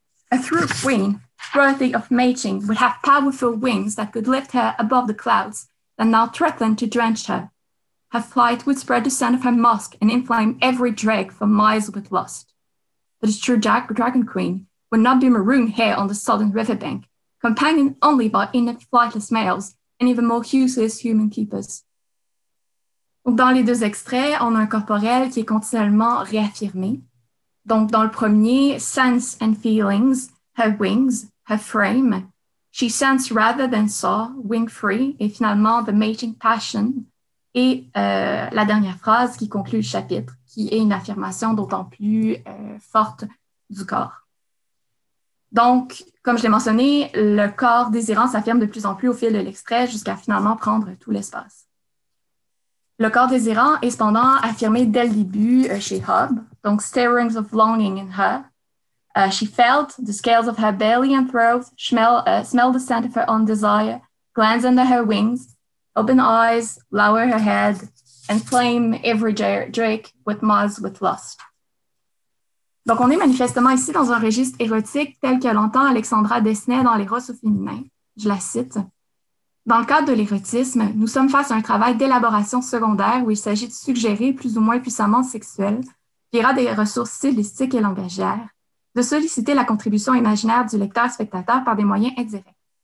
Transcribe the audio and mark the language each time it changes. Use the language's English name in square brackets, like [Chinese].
[English] A true queen, worthy of mating, would have powerful wings that could lift her above the clouds that now threatened to drench her. Her flight would spread the scent of her musk and inflame every drake for miles with lust. But the true dragon queen would not be marooned here on the southern riverbank, companioned only by inept flightless males and even more useless human keepers. [French] Donc, dans les deux extraits, on a un corporel qui est continuellement réaffirmé. Donc, dans le premier, [English] sense and feelings, her wings, her frame. She sensed rather than saw, wing free, [French] et finalement, [English] the mating passion. [French] Et la dernière phrase qui conclut le chapitre, qui est une affirmation d'autant plus forte du corps. Donc, comme je l'ai mentionné, le corps désirant s'affirme de plus en plus au fil de l'extrait jusqu'à finalement prendre tout l'espace. Le corps désirant est cependant affirmé dès le début chez Hobb, donc [English] stirrings of longing in her. She felt the scales of her belly and throat, smelled the scent of her own desire, glanced under her wings, open eyes, lower her head, and flame every drake with miles with lust. [French] Donc, on est manifestement ici dans un registre érotique tel que l'entend Alexandra Desnay dans L'Éros au féminin. Je la cite. Dans le cadre de l'érotisme, nous sommes face à un travail d'élaboration secondaire où il s'agit de suggérer plus ou moins puissamment sexuel, via des ressources stylistiques et langagières, de solliciter la contribution imaginaire du lecteur-spectateur par des moyens indirects.